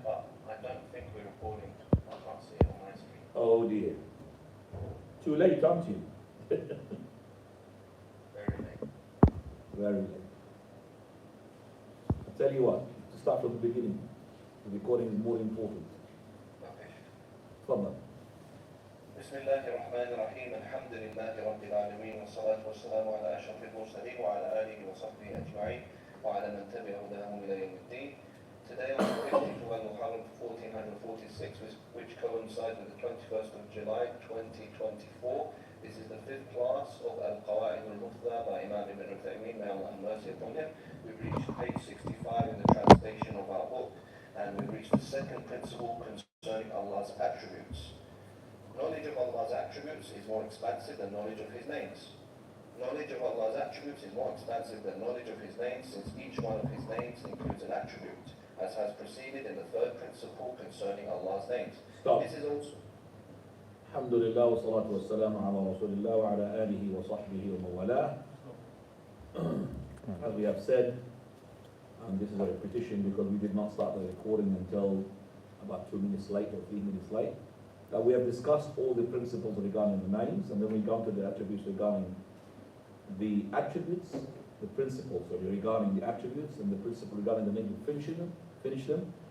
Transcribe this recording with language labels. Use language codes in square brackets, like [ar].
[en] I don't think we're recording. I can't see it on my screen. Oh dear. Too late, aren't you? Very late. Very late. I'll tell you what, to start from the beginning. The recording is more important. Okay. Fadl. [ar] بسم الله الرحمن الرحيم الحمد لله رب العالمين والصلاة والسلام على أشرف المرسلين وعلى آله وصحبه أجمعين وعلى من تبع هداهم إلى يوم الدين. [en] Today on the 15th of Muharram 1446, which coincides with the 21st of July 2024. This is the 5th class of Al-Qawa'id al-Muthla by Imam Ibn Uthaymeen, may Allah have mercy upon him. We've reached page 65 in the translation of our book, and we've reached the second principle concerning Allah's attributes. Knowledge of Allah's attributes is more expansive than knowledge of His names. Knowledge of Allah's attributes is more expansive than knowledge of His names, since each one of His names includes an attribute, as has preceded in the third principle concerning Allah's names. Stop. This is also... [ar] الحمد لله والصلاة والسلام على رسول الله وعلى آله وصحبه ومن والاه. [en] As we have said, and this is a repetition because we did not start the recording until about 2 minutes late or 3 minutes late, that we have discussed all the principles regarding the names, and then we come to the attributes regarding the attributes, the principles regarding the attributes, and the principle regarding the name, finish them.